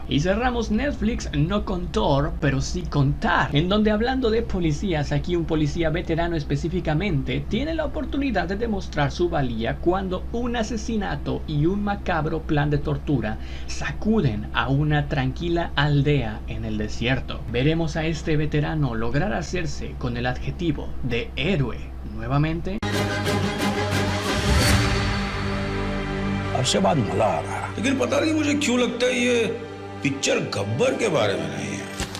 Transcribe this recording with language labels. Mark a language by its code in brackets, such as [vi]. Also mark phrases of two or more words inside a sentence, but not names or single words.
[es] Y cerramos Netflix no con Thor, pero sí con Tar, en donde, hablando de policías, aquí un policía veterano específicamente tiene la oportunidad de demostrar su valía cuando un asesinato y un macabro plan de tortura sacuden a una tranquila aldea en el desierto. Veremos a este veterano lograr hacerse con el adjetivo de héroe nuevamente. [hi] अब से बात मजा आ रहा है, लेकिन पता नहीं मुझे क्यों लगता है ये पिक्चर गब्बर के बारे में नहीं है।